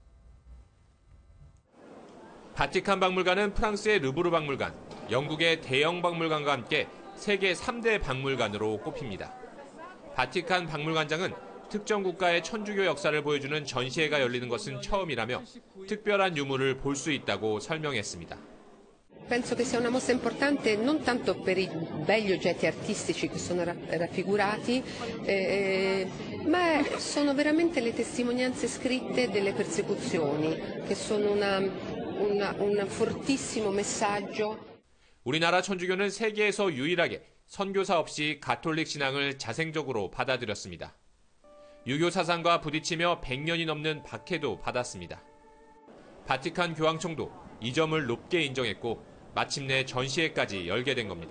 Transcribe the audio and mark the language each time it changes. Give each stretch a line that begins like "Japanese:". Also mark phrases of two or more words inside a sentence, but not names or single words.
Korean: 바티칸 박물관은 프랑스의 르브르 박물관, 영국의 대영 박물관과 함께 세계 3대 박물관으로 꼽힙니다. 바티칸 박물관장은 특정 국가의 천주교 역사를 보여주는 전시회가 열리는 것은 처음이라며 특별한 유물을 볼 수 있다고 설명했습니다.
Italian: Penso che sia una mossa importante non tanto per i belli oggetti artistici che sono raffigurati, ma sono veramente le testimonianze scritte delle persecuzioni, che sono un fortissimo messaggio.
Korean: 우리나라 천주교는 세계에서 유일하게 선교사 없이 가톨릭 신앙을 자생적으로 받아들였습니다. 유교 사상과 부딪히며 100년이 넘는 박해도 받았습니다. 바티칸 교황청도 이 점을 높게 인정했고 마침내 전시회까지 열게 된 겁니다.